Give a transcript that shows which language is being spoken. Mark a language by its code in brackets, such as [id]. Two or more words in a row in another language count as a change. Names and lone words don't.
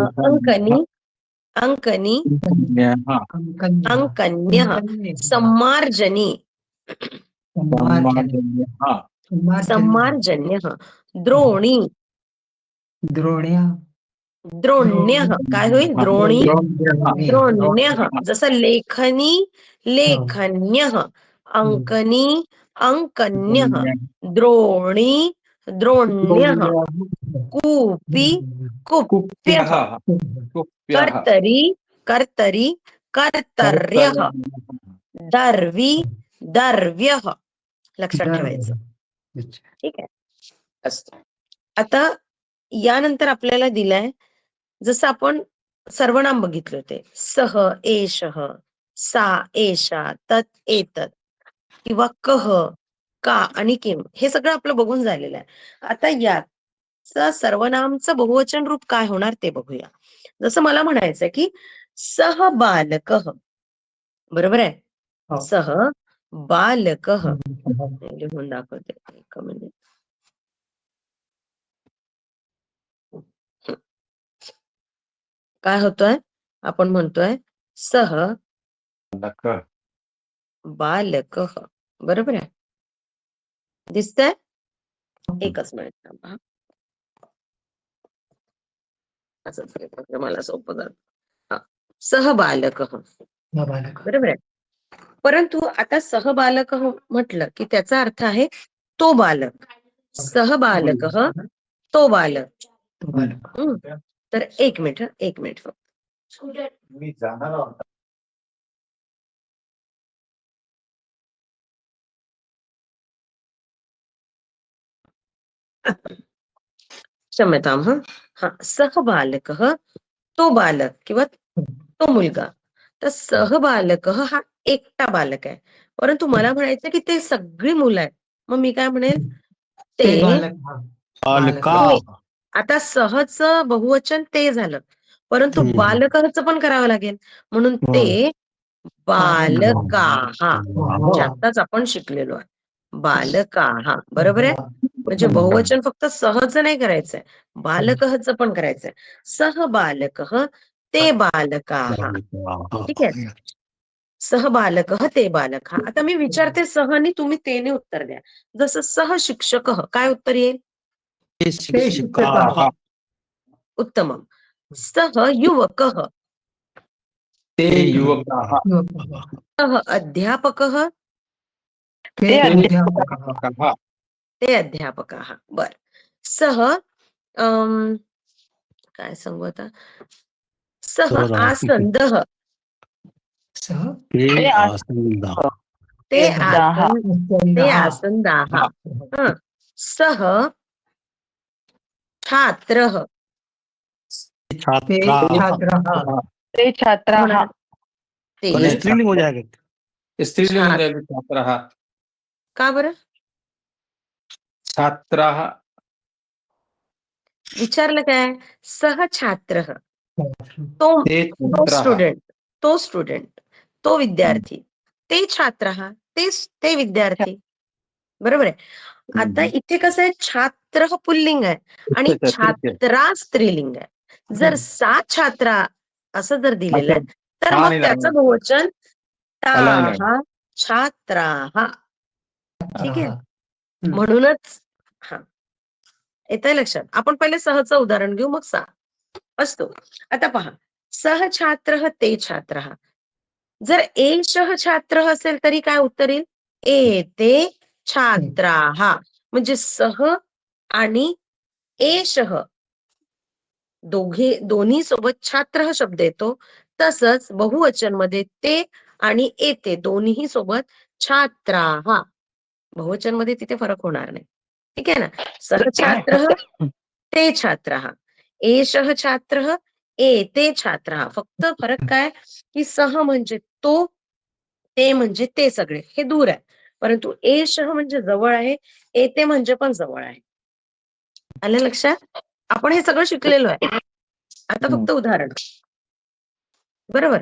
[sa] अंकनी, अंकनी, लेखन्या. अंकन्यः. अंकन्यः. अंकन्यः. सम्मार्जनी, सम्मार्जनी. सम्मार्जन्या. सम्मार्जन्यः. सम्मार्जन्यः. द्रोणी, द्रोण्या. द्रोण्यः. [mr] काय होईल? [sa] द्रोणी, द्रोण्यः. द्रोण्यः. जसं लेखनी, लेखन्यः. अंकनी, अंकन्यः. द्रोणी, द्रोण्यः. कूपी, कुप्यः. कुप्यः. कुप्यः. कर्तरी, कर्तरी, कर्तर्यः. दर्वी, दर्व्यः. [mr] लक्षात ठेवायचं. ठीक आहे. असतं. आता यानंतर आपल्याला दिलाय जसं आपण सर्वनाम बघितले होते. [sa] सह, एषः, सा, एषा, तत्, एतत् [mr] किंवा कह, का आणि किम हे सगळं आपलं बघून झालेलं आहे. आता याचं सर्वनामचं बहुवचन रूप काय होणार ते बघूया. जसं मला म्हणायचंय की [sa] सह बालकः. [mr] बरोबर आहे? हो. [sa] सह बालकः. [mr] लिहून दाखवते. एक मिनिट. काय होतोय? आपण म्हणतोय [sa] सह बालकः. [mr] बरोबर आहे? दिसतंय? एकच मिनिट थांबा. असंच केलं मला सोपं जातं. हा. [sa] सह बालकः. बालक. [mr] बरोबर आहे. परंतु आता [sa] सह बालकः [mr] म्हटलं की त्याचा अर्थ आहे तो बालक. [sa] सह बालकः, [mr] तो बालक. तो बालक. तर एक मिनिट, एक मिनिट फक्त. मी जाणार आहोत. [sa] क्षम्यतां हं. हा. सह बालकः, [mr] तो बालक किंवा तो मुलगा. तर सहबालकः हा एकटा बालक आहे. परंतु मला म्हणायचं की ते सगळी मुलं आहेत. मग मी काय म्हणेल? [sa] ते ते बालक. बालका. [mr] ते. आता सहचं बहुवचन ते झालं. परंतु बालकचं पण करावं लागेल. म्हणून [sa] ते बालकाः. [mr] जे आत्ताच आपण शिकलेलो आहे. बालकाः. बरोबर आहे? म्हणजे बहुवचन फक्त सहचं नाही करायचंय. बालकचं पण करायचंय. [sa] सह बालकः, ते बालकाः. [mr] ठीक आहे? [sa] सह बालकः, ते बालक. [mr] आता मी विचारते सह आणि तुम्ही तेने उत्तर द्या. जसं [sa] सह शिक्षकः [mr] काय उत्तर येईल? [sa] ते शिक्षकाः. उत्तमम्. सह युवकः, ते युवकाः. सह अध्यापकः, ते ते अध्यापकाः. अध्यापकाः. ते अध्यापकाः. [mr] बर. सह काय सांगू आता? [sa] सह आसन्दः, सह ते ते आसन्दाः. हं. सह छात्रः, ते छात्राः. ते छात्राः. ते [hi] स्त्रीलिंग हो जाएगा. स्त्रीलिंग हो [sa] छात्र. [hi] जाएगा. [sa] छात्राः. [mr] का बरं? [sa] छात्राः. [mr] विचारलं काय? सहछात्र, तो [sa] ते तो छात्रः. [mr] स्टुडंट, तो स्टुडंट, तो विद्यार्थी, [sa] ते छात्रः, [mr] ते विद्यार्थी. बरोबर आहे. आता इथे कसं आहे, छात्र हा पुल्लिंग आहे आणि अच्छा, ठीक आहे. छात्रा स्त्रीलिंग आहे. जर [sa] सा छात्रा [mr] असं जर दिलेलं आहे, तर हा मग नाही त्याचं लागणार. बहुवचन त्याला नाही लागणार. [sa] ताहा छात्राहा. [mr] ठीक आहे. हम्म. म्हणूनच हा येतंय लक्षात. आपण पहिले सहचं उदाहरण घेऊ, मग सा असतो. आता पहा, [sa] सहछात्र ते छात्र. [mr] जर [sa] एषः छात्र [mr] असेल तरी काय उत्तर येईल? [sa] एते छात्राः. [mr] म्हणजे सह आणि एषः दोन्ही सोबत छात्र हा शब्द येतो. तसंच बहुवचन मध्ये ते आणि एते दोन्ही सोबत छात्राः. बहुवचन मध्ये तिथे फरक होणार नाही. ठीक आहे ना. [sa] सहछात्र ते छात्रः, एषः छात्रः, एते छात्रः. [mr] फक्त फरक काय की सह म्हणजे तो, ते म्हणजे ते सगळे, हे दूर आहे. परंतु एषः म्हणजे जवळ आहे, एते म्हणजे पण जवळ आहे. आलं लक्षात? आपण हे सगळं शिकलेलो आहे. आता फक्त उदाहरण. बरोबर.